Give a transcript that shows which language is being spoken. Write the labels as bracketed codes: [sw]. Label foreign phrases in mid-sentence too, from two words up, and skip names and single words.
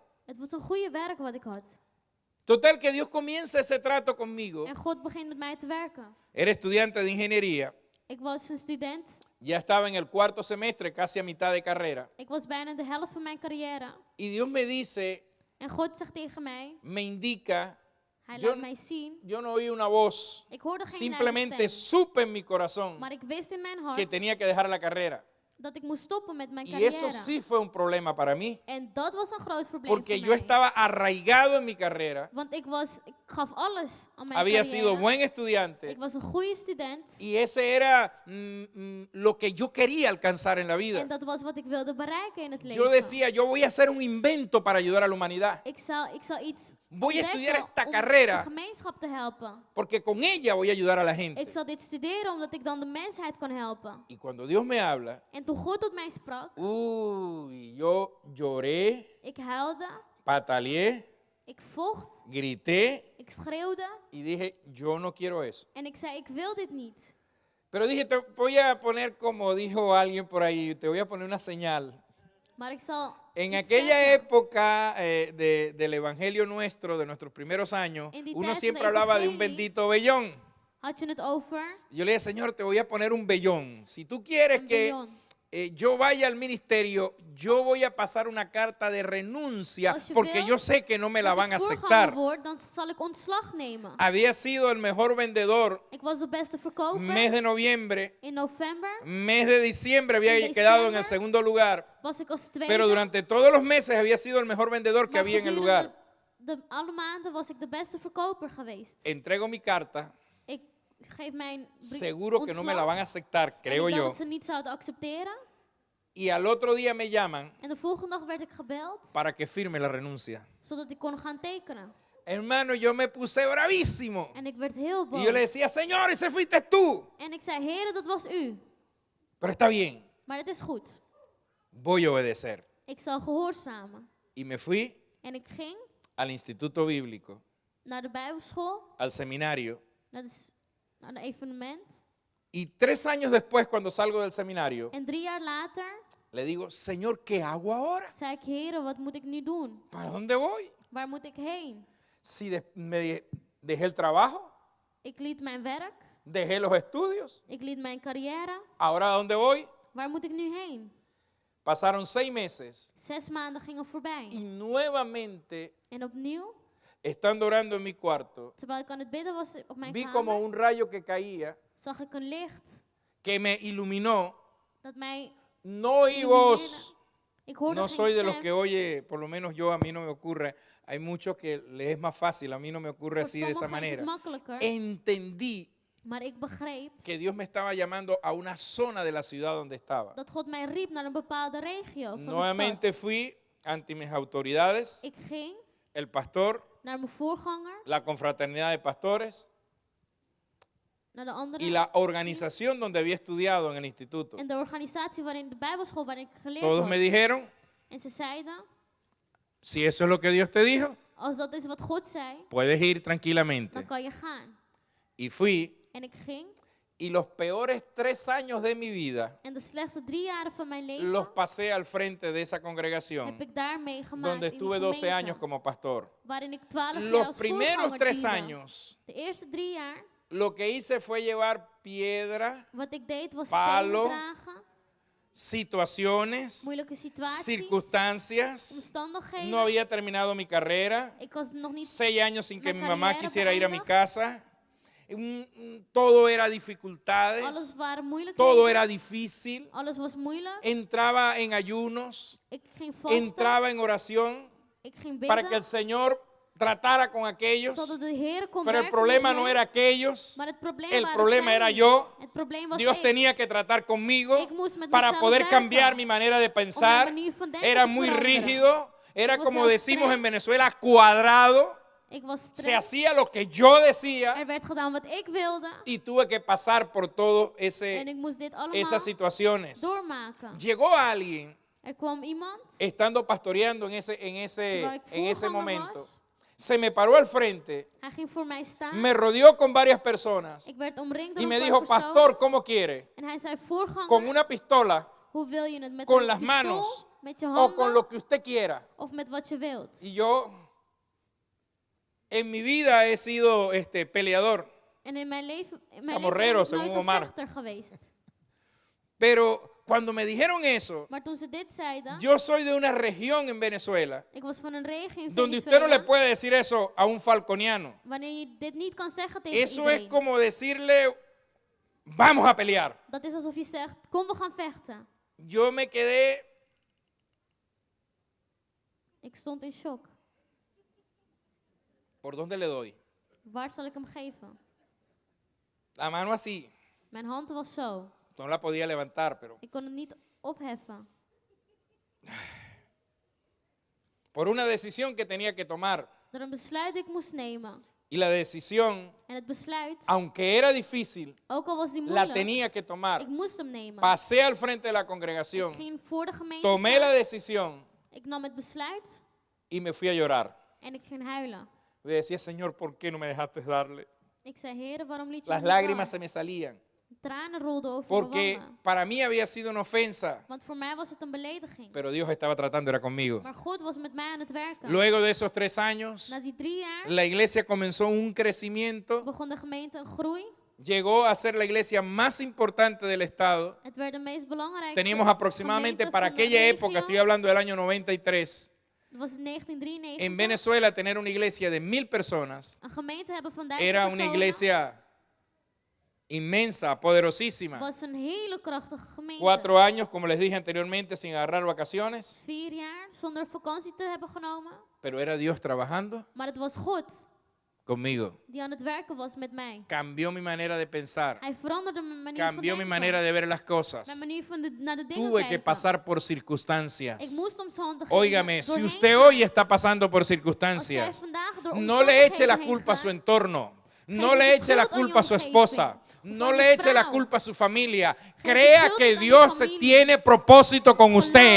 [nl] Het was een goede werk wat ik had. [es] Total que Dios comienza ese trato conmigo. [nl] En God begint met mij te werken. [es] Era estudiante de ingeniería. [nl] Ik was een student. [es] Ya estaba en el 4º semestre, casi a mitad de carrera. [nl] Ik was bijna de helft van mijn carrière. [es] Y Dios me dice, [nl] En God zegt tegen mij, [es] me indica, [nl] hij [es] Yo- [nl] laat mij zien. [es] yo no oí una voz, [nl] Ik hoorde geen [es] simplemente [nl] eigen stem. [es] supe en mi corazón [nl] Maar ik wist in mijn [es] que [nl] hart [es] tenía que dejar la carrera. [nl] dat ik moest stoppen met mijn [es] Y [nl] carrière. [es] eso sí fue un problema para mí, [nl] En dat was een groot probleem [es] porque [nl] voor [es] yo [nl] mij. [es] estaba arraigado en mi carrera, [nl] Want ik gaf alles aan mijn [es] había [nl] carrière. [es] sido buen estudiante [nl] Ik was een goede student. [es] y ese era lo que yo quería alcanzar en la vida. [nl] En dat was wat ik wilde bereiken in het leven. [es] Yo decía, yo voy a hacer un invento para ayudar a la humanidad, [nl] Ik zal iets [es] Voy a [nl] ontdekken [es] estudiar esta [nl] om [es] carrera. [nl] de gemeenschap te helpen. [es] porque con ella voy a ayudar a la gente. [nl] Ik zal dit studeren omdat ik dan de mensheid kan helpen. [es] Y cuando Dios me habla, [nl] En toen God tot mij sprak, [es] yo lloré, [nl] ik huilde, [es] pataleé, [nl] ik vocht, [es] grité [nl] ik schreeuwde [es] y dije, yo no quiero eso. [nl] en ik zei, ik wil dit niet. [es] Pero dije, te voy a poner, como dijo alguien por ahí, te voy a poner una señal. [nl] Maar ik zal [es] En [nl] iets [es] aquella [nl] zeggen. [es] época del evangelio nuestro, de nuestros primeros años, [nl] En die [es] uno [nl] tijd [es] siempre [nl] van de [es] hablaba de un [nl] evangelie. [es] bendito vellón. [nl] Had je het over [es] Yo le dije, Señor, te voy a poner un vellón. Si tú quieres [nl] een [es] que [nl] billon. [es] yo vaya al ministerio, yo voy a pasar una carta de renuncia [nl] Als je [es] porque [nl] wil [es] yo sé que no me la [nl] Dat [es] van a [nl] ik voorganger [es] aceptar. [nl] word, dan zal ik ontslag nemen. [es] Había sido el mejor vendedor [nl] Ik was de beste verkoper. [es] mes de noviembre, [nl] In november [es] mes de diciembre había [nl] En [es] quedado en el [nl] diciembre [es] segundo lugar, [nl] was ik als tweede. [es] pero durante todos los meses había sido el mejor vendedor que [nl] maar [es] había en el [nl] gedurende [es] lugar. [nl] alle maanden was ik de beste verkoper geweest. [es] Entrego mi carta, [nl] Ik geef mijn [es] seguro que no me la van a aceptar, [nl] en [es] creo [nl] ik dacht [es] yo. [nl] dat ze niet zouden accepteren. [es] Y al otro día me llaman [nl] En de volgende dag werd ik gebeld, [es] para que firme la renuncia. [nl] zodat ik kon gaan tekenen. [es] Hermano, yo me puse bravísimo. [nl] En ik werd heel [es] Y [nl] boos. [es] yo le decía, Señor, ese fuiste tú. [nl] En ik zei, heren, dat was u. [es] Pero está bien, [nl] Maar het is goed. [es] voy a obedecer. [nl] Ik zal gehoorzamen. [es] Y me fui [nl] En ik ging [es] al Instituto Bíblico, [nl] naar de bijbelschool, [es] al seminario. [nl] naar een evenement. [es] Y 3 años después, cuando salgo del seminario, [nl] En 3 jaar later [es] le digo, Señor, ¿qué hago ahora? [nl] zei ik, heren, wat moet ik nu doen? [es] ¿Para dónde voy? [nl] Waar moet ik heen? [es] Si dejé el trabajo, [nl] Ik liet mijn werk. [es] dejé los estudios. [nl] Ik liet mijn carrière. [es] ¿Ahora a dónde voy? [nl] Waar moet ik nu heen? [es] Pasaron 6 meses [nl] 6 maanden gingen voorbij. [es] y nuevamente, [nl] En opnieuw, [es] estando orando en mi cuarto, [nl] terwijl ik aan het bidden was op mijn [es] vi como [nl] kamer, [es] un rayo que caía, [nl] zag ik een licht [es] que me iluminó. [nl] dat mij [es] No oí [nl] ilumineerde. [es] voz. [nl] Ik hoorde [es] No [nl] geen [es] soy de los [nl] stem. [es] que oye, por lo menos yo, a mí no me ocurre. Hay muchos que les es más fácil, a mí no me ocurre [nl] Voor [es] así de esa [nl] sommigen is het [es] manera. [nl] makkelijker, [es] Entendí [nl] maar ik begreep [es] que Dios me estaba llamando a una zona de la ciudad donde estaba. [nl] dat God mij riep naar een bepaalde regio van de [es] Nuevamente [nl] stad. [es] fui ante mis autoridades, [nl] Ik ging [es] el pastor, [nl] naar mijn voorganger, [es] la confraternidad de pastores [nl] naar de andere [es] y la organización donde había estudiado en el instituto. [nl] en de organisatie waarin de bijbelschool waarin ik geleerd [es] Todos [nl] had. [es] me dijeron, [nl] En ze zeiden, [es] si eso es lo que Dios te dijo, [nl] als dat is wat God zei, [es] puedes ir [nl] dan [es] tranquilamente. [nl] kan je gaan. [es] Y fui, [nl] En ik ging [es] y los peores 3 años de mi vida [nl] en de slechtste 3 jaren van mijn leven [es] los pasé al frente de esa [nl] heb [es] congregación [nl] ik daar meegemaakt [es] donde [nl] in die [es] estuve 12 [nl] gemeente, [es] años como pastor. [nl] waarin ik 12 jaar [es] Los [nl] als [es] primeros [nl] voorganger [es] 3 [nl] diende. [es] años, [nl] De eerste 3 jaar, [es] lo que hice fue llevar piedra, [nl] wat ik deed was [es] Palo, [nl] stenen dragen, [es] situaciones, [nl] moeilijke situaties, [es] circunstancias. [nl] omstandigheden. [es] No había terminado mi carrera. [nl] Ik was nog niet [es] 6 años sin que [nl] Mijn [es] mi mamá [nl] carrière [es] quisiera ir a mi [nl] beëindigd. [es] casa. Todo era [nl] alles [es] dificultades. [nl] waren moeilijkheden. [es] Todo era difícil. [nl] Alles was moeilijk. [es] Entraba en ayunos. [nl] Ik ging vasten. [es] Entraba en oración [nl] Ik ging [es] para que [nl] bidden. [es] el Señor tratara con aquellos. [nl] Zodat de Heer kon [es] Pero el [nl] werken [es] problema [nl] met [es] no [nl] hen. [es] era aquellos. [nl] Maar het probleem [es] El [nl] waren [es] problema [nl] zij [es] era [nl] niet. [es] yo. [nl] Het probleem was [es] Dios [nl] ik. [es] tenía que tratar conmigo [nl] Ik moest met [es] para [nl] mezelf [es] poder [nl] werken. [es] cambiar mi manera de [nl] Om mijn [es] pensar. [nl] manier van denken [es] Era [nl] te [es] muy [nl] veranderen. [es] rígido. Era [nl] Ik was [es] como [nl] heel [es] decimos [nl] streng. [es] en Venezuela, cuadrado. [nl] Ik was [es] Se [nl] streng. [es] hacía lo que yo decía [nl] Er werd gedaan wat ik wilde. [es] y tuve que pasar por todo [nl] En ik moest dit allemaal [es] esas situaciones. [nl] doormaken. [es] Llegó alguien [nl] Er kwam iemand, [es] estando pastoreando en ese [nl] terwijl ik voorganger [es] momento. [nl] was. [es] Se me paró al frente, [nl] Hij ging voor mij staan. [es] me rodeó con varias personas [nl] Ik werd omringd door [es] y [nl] een [es] me [nl] paar [es] dijo, [nl] personen. [es] pastor, ¿cómo quiere? [nl] En hij zei, voorganger, [es] ¿Con una pistola [nl] hoe wil je het? Met [es] con [nl] een [es] las [nl] pistool, [es] manos [nl] met je [es] o [nl] handen, [es] con lo que usted quiera? [nl] of met wat je wilt? [es] Y yo, en mi vida he sido peleador, [nl] En in mijn leven [es] Camorrero, [nl] ben ik [es] según [nl] nooit een [es] Omar. [nl] vechter geweest. [es] pero cuando me dijeron eso, [nl] Maar toen ze dit zeiden, [es] yo soy de una región en Venezuela [nl] ik was van een regio in [es] donde usted [nl] Venezuela, [es] no le puede decir eso a un falconiano. [nl] wanneer je dit niet kan zeggen tegen [es] Eso es [nl] iedereen. [es] como decirle, vamos a pelear. [nl] Dat is alsof je zegt, kom we gaan vechten. [es] Yo me quedé, [nl] Ik stond in shock. [es] ¿por dónde le doy? [nl] Waar zal ik hem geven? [es] La mano así, [nl] Mijn hand was zo. [es] no la podía levantar, pero [nl] Ik kon het niet opheffen. [es] por una decisión que tenía que tomar. [nl] Door een besluit dat ik moest nemen. [es] Y la decisión, [nl] En het besluit, [es] aunque era difícil, [nl] ook al was die [es] la [nl] moeilijk, [es] tenía que tomar. [nl] ik moest hem nemen. [es] Pasé al frente de la [nl] Ik [es] congregación, [nl] ging voor de gemeente [es] tomé [nl] staan. [es] la decisión [nl] Ik nam het besluit [es] y me fui a llorar. [nl] en ik ging huilen. [es] Le decía, Señor, ¿por qué no me dejaste darle? [nl] Ik zei, Heer, waarom liet je [es] Las [nl] me niet [es] lágrimas [nl] gaan? [es] se me salían. [nl] Tranen rolden over [es] Porque [nl] mijn wangen. [es] para mí había sido una ofensa, [nl] Want voor mij was het een belediging. [es] pero Dios estaba tratando era conmigo. [nl] Maar God was met mij aan het werken. [es] Luego de esos 3 años, [nl] Na die 3 jaar [es] la iglesia comenzó un crecimiento, [nl] begon de gemeente een groei. [es] llegó a ser la iglesia más importante del estado. [nl] Het werd de meest belangrijkste [es] Teníamos aproximadamente, [nl] gemeente [es] para [nl] van de [es] aquella [nl] regio. [es] época, estoy hablando del año 93, [nl] Dat was in 1993. [es] en Venezuela tener una iglesia de 1000 personas [nl] Een gemeente hebben van 1000 [es] era una [nl] personen [es] iglesia inmensa, poderosísima. [nl] was een hele krachtige gemeente. [es] 4 años, como les dije anteriormente, sin agarrar vacaciones, [nl] 4 jaar zonder vakantie te hebben genomen. [es] pero era Dios trabajando [nl] Maar het was God [es] conmigo. [nl] die aan het werken was met mij. [es] Cambió mi manera de pensar, [nl] Hij veranderde mijn manier [es] cambió [nl] van [es] mi [nl] denken. [es] manera de ver las cosas. [nl] Mijn manier van naar de dingen [es] Tuve que [nl] kijken. [es] pasar por [nl] Ik [es] circunstancias. [nl] moest omstandigheden [es] Óigame, si [nl] doorheen [es] usted [nl] gaan. [es] hoy está pasando por [nl] Als jij [es] circunstancias, [nl] vandaag door [es] no le eche la [nl] omstandigheden [es] culpa a [nl] heen [es] su [nl] gaat, [es] entorno. No [nl] Geef [es] le [nl] de [es] eche la [nl] schuld aan je [es] culpa a su [nl] omgeving. [es] esposa. [nl] Of [es] No [nl] aan [es] le [nl] je [es] eche la [nl] vrouw. [es] culpa a su familia. [nl] de [es] Crea [nl] schuld [es] que [nl] aan je [es] Dios [nl] familie. [es] tiene propósito con usted